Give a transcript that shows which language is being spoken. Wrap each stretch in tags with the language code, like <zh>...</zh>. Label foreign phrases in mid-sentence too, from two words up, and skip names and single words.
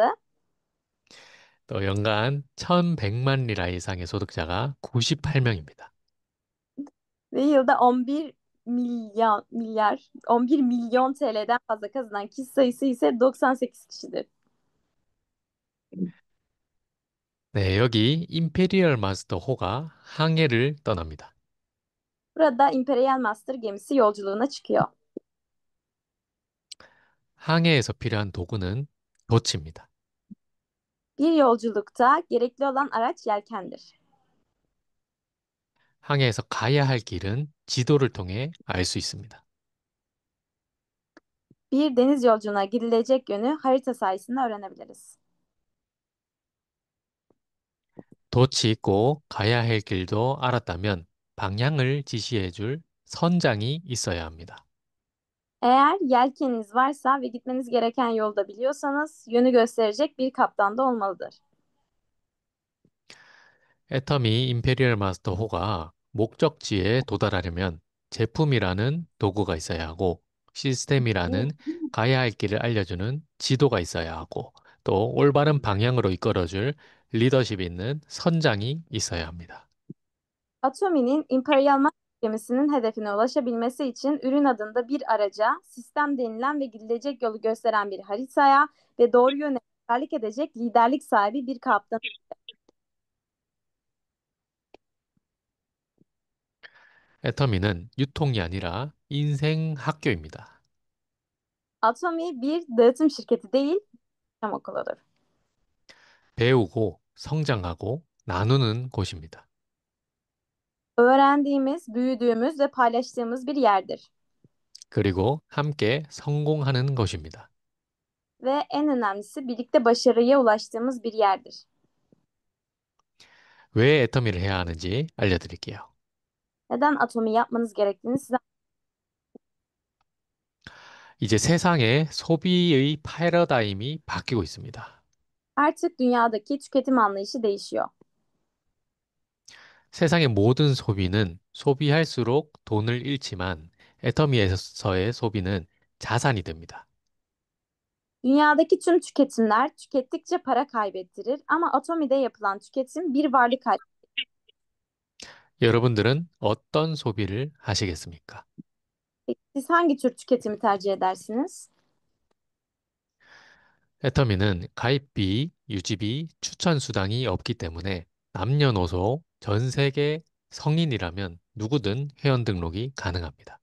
<ko>또 연간 1,100만 리라 이상의 소득자가 98명입니다.</ko> <tr>ve yılda 11 milyon TL'den fazla kazanan kişi sayısı ise 98 kişidir.</tr> <ko>네, 여기 임페리얼 마스터 호가 항해를 떠납니다.</ko> <tr>Burada Imperial Master gemisi yolculuğuna çıkıyor.</tr> <ko>항해에서 필요한 도구는 돛입니다.</ko> <tr>Bir yolculukta gerekli olan araç yelkendir.</tr> <ko>항해에서 가야 할 길은 지도를 통해 알 수 있습니다.</ko> <tr>Bir deniz yolculuğuna gidilecek yönü harita sayesinde öğrenebiliriz.</tr> <ko>돛이 있고 가야 할 길도 알았다면 방향을 지시해 줄 선장이 있어야 합니다.</ko> <tr>Eğer yelkeniniz varsa ve gitmeniz gereken yolda biliyorsanız yönü gösterecek bir kaptan da olmalıdır.</tr> <ko>애터미 임페리얼 마스터 호가 목적지에 도달하려면 제품이라는 도구가 있어야 하고 시스템이라는 가야 할 길을 알려주는 지도가 있어야 하고 또 올바른 방향으로 이끌어줄 리더십이 있는 선장이 있어야 합니다.</ko> <tr>Atomi'nin Imperial Master gemisinin hedefine ulaşabilmesi için ürün adında bir araca, sistem denilen ve gidilecek yolu gösteren bir haritaya ve doğru yöne rehberlik edecek liderlik sahibi bir kaptan.</tr> <ko>애터미는 유통이 아니라 인생 학교입니다.</ko> <tr>Atomi bir dağıtım şirketi değil, yaşam okuludur.</tr> <ko>배우고 성장하고 나누는 곳입니다.</ko> <tr>Öğrendiğimiz, büyüdüğümüz ve paylaştığımız bir yerdir.</tr> <ko>그리고 함께 성공하는 것입니다.</ko> <tr>Ve en önemlisi birlikte başarıya ulaştığımız bir yerdir.</tr> <ko>왜 애터미를 해야 하는지 알려드릴게요.</ko> <tr>Neden Atomi yapmanız gerektiğini size</tr> <ko>이제 세상의 소비의 패러다임이 바뀌고 있습니다.</ko> <tr>artık dünyadaki tüketim anlayışı değişiyor.</tr> <ko>세상의 모든 소비는 소비할수록 돈을 잃지만 애터미에서의 소비는 자산이 됩니다.</ko> <tr>Dünyadaki tüm tüketimler tükettikçe para kaybettirir ama Atomi'de yapılan tüketim bir varlık haline.</tr> <ko>여러분들은 어떤 소비를 하시겠습니까?</ko> <tr>Siz hangi tür tüketimi tercih edersiniz?</tr> <ko>애터미는 가입비, 유지비, 추천 수당이 없기 때문에 남녀노소 전 세계 성인이라면 누구든 회원 등록이 가능합니다.</ko>